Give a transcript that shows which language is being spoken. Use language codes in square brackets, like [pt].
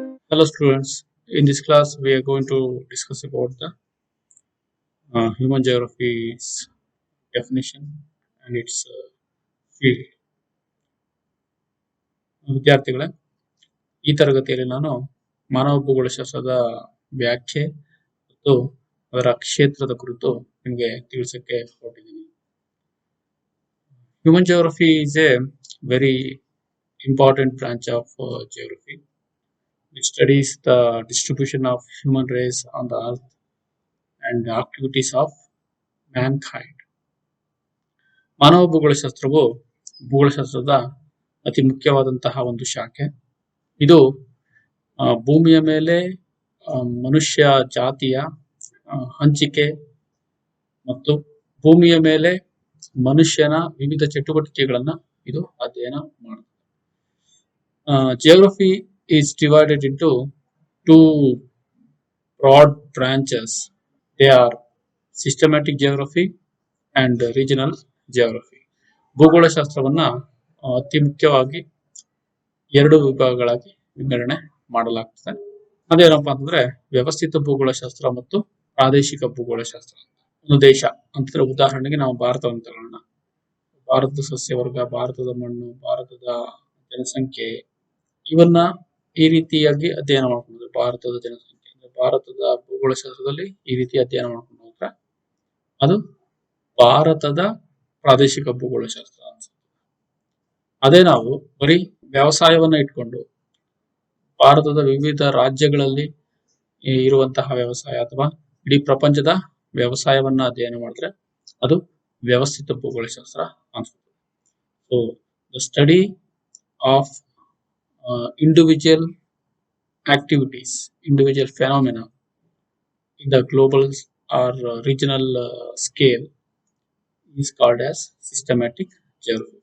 [en] Hello students, in this class we are going to discuss about the human geography's definition and its field. [kn] ವಿದ್ಯಾರ್ಥಿಗಳೇ, ಈ ತರಗತಿಯಲ್ಲಿ ನಾನು ಮಾನವ ಭೂಗೋಳಶಾಸ್ತ್ರದ ವ್ಯಾಖ್ಯೆ ಮತ್ತು ಅದರ ಕ್ಷೇತ್ರದ ಕುರಿತು ನಿಮಗೆ ತಿಳಿಸಕ್ಕೆ ಹೊರಟಿದ್ದೀನಿ. [en] Human geography is a very important branch of geography which studies the distribution of human race on the earth and the activities of mankind. [kn] ಮಾನವ ಭೂಗೋಳಶಾಸ್ತ್ರವು ಭೂಗೋಳಶಾಸ್ತ್ರದ ಅತಿ ಮುಖ್ಯವಾದಂತಹ ಒಂದು ಶಾಖೆ. ಇದು ಭೂಮಿಯ ಮೇಲೆ ಮನುಷ್ಯ ಜಾತಿಯ ಹಂಚಿಕೆ ಮತ್ತು ಭೂಮಿಯ ಮೇಲೆ ಮನುಷ್ಯನ ವಿವಿಧ ಚಟುವಟಿಕೆಗಳನ್ನ ಇದು ಅಧ್ಯಯನ ಮಾಡುತ್ತದೆ. [en] Geography is divided into two broad branches. They are systematic geography and regional geography. [kn] ಭೂಗೋಳಶಾಸ್ತ್ರವನ್ನ ಅತಿ ಮುಖ್ಯವಾಗಿ ಎರಡು ವಿಭಾಗಗಳಾಗಿ ವಿಂಗಡಣೆ ಮಾಡಲಾಗ್ತದೆ. ಅದೇನಪ್ಪಾ ಅಂತಂದ್ರೆ ವ್ಯವಸ್ಥಿತ ಭೂಗೋಳಶಾಸ್ತ್ರ ಮತ್ತು ಪ್ರಾದೇಶಿಕ ಭೂಗೋಳಶಾಸ್ತ್ರ. ಒಂದು ದೇಶ ಅಂತಂದ್ರೆ ಉದಾಹರಣೆಗೆ ನಾವು ಭಾರತವನ್ನು ತಗೊಳ್ಳೋಣ. ಭಾರತದ ಸಸ್ಯವರ್ಗ, ಭಾರತದ ಮಣ್ಣು, ಭಾರತದ ಜನಸಂಖ್ಯೆ ಇವನ್ನ ಈ ರೀತಿಯಾಗಿ ಅಧ್ಯಯನ ಮಾಡ್ಕೊಂಡು ಭಾರತದ ಜನಸಂಖ್ಯೆ ಭಾರತದ ಭೂಗೋಳಶಾಸ್ತ್ರದಲ್ಲಿ ಈ ರೀತಿ ಅಧ್ಯಯನ ಮಾಡ್ಕೊಂಡು ಹೋದ್ರೆ ಅದು ಭಾರತದ ಪ್ರಾದೇಶಿಕ ಭೂಗೋಳಶಾಸ್ತ್ರ ಅನ್ಸುತ್ತೆ. ಅದೇ ನಾವು ಬರೀ ವ್ಯವಸಾಯವನ್ನ ಇಟ್ಕೊಂಡು ಭಾರತದ ವಿವಿಧ ರಾಜ್ಯಗಳಲ್ಲಿ ಇರುವಂತಹ ವ್ಯವಸಾಯ ಅಥವಾ ಇಡೀ ಪ್ರಪಂಚದ ವ್ಯವಸಾಯವನ್ನ ಅಧ್ಯಯನ ಮಾಡಿದ್ರೆ ಅದು ವ್ಯವಸ್ಥಿತ ಭೂಗೋಳಶಾಸ್ತ್ರ ಅನ್ಸುತ್ತೆ. [en] So the study of individual activities, individual phenomena in the global or regional scale is called as systematic geography.